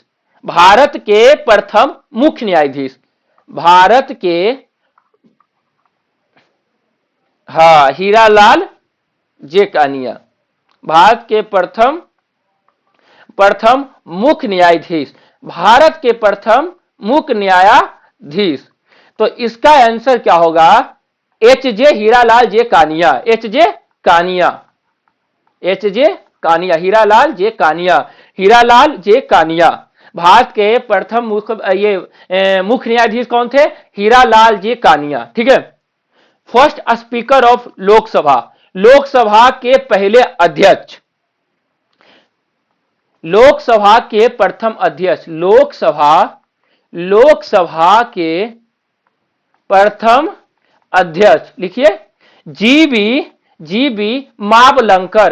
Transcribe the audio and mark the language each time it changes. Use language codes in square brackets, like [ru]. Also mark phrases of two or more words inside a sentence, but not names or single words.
[hi] भारत के प्रथम मुख्य न्यायाधीश, भारत के, हाँ, हीरालाल जे कानिया। भारत के प्रथम मुख्य न्यायाधीश, भारत के प्रथम मुख्य न्यायाधीश। तो इसका आंसर क्या होगा? एच जे हीरालाल जे कानिया। एच जे कानिया, एच जे कानिया, हीरालाल जे कानिया, हीरालाल जे कानिया। भारत के प्रथम मुख्य न्यायाधीश कौन थे? हीरालाल जे कानिया, ठीक है? [en] first speaker of Lok Sabha, [hi] लोकसभा के पहले अध्यक्ष, लोकसभा के प्रथम अध्यक्ष, लोकसभा के प्रथम अध्यक्ष, लिखिए जीबी मावलंकर।